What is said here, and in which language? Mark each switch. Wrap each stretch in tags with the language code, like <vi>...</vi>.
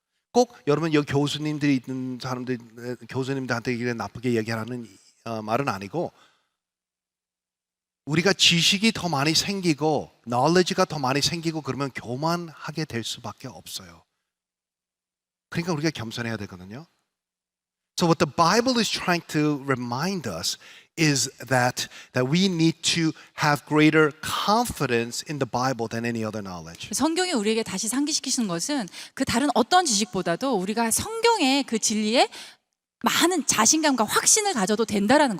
<ko>꼭 여러분 여기 교수님들이 있는 사람들, 교수님들한테 나쁘게 얘기하는 말은 아니고 우리가 지식이 더 많이 생기고 knowledge가 더 많이 생기고 그러면 교만하게 될 수밖에 없어요. 그러니까 우리가 겸손해야 되거든요.</ko> <en>So what the Bible is trying to remind us is that we need to have greater confidence in the Bible than any other knowledge.</en> <ko>성경이 우리에게 다시 상기시키시는 것은 그 다른 어떤 지식보다도 우리가 성경의 그 진리에 많은 자신감과 확신을 가져도 된다라는</ko>